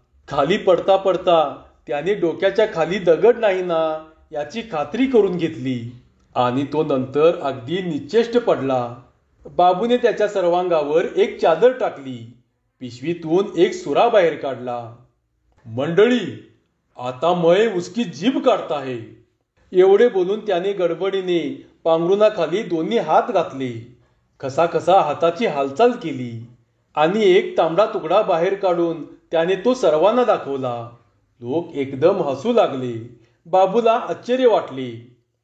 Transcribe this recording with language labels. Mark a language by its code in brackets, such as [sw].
[mr] खाली पडता पडता त्याने डोक्याच्या खाली दगड नाही ना याची खात्री करून घेतली आणि तो नंतर अगदी निश्चेष्ट पडला. बाबूने त्याच्या सर्वांगावर एक चादर टाकली. पिशवीतून एक सुरा बाहेर काढला. मंडळी, आता [hi] मय उसकी जीभ काढता है. [mr] एवढे बोलून त्याने गडबडीने पांघरुणाखाली दोन्ही हात घातले. खसाखसा हाताची हालचाल केली आणि एक तांबडा तुकडा बाहेर काढून त्याने तो सर्वांना दाखवला. लोक एकदम हसू लागले. बाबूला आश्चर्य वाटले.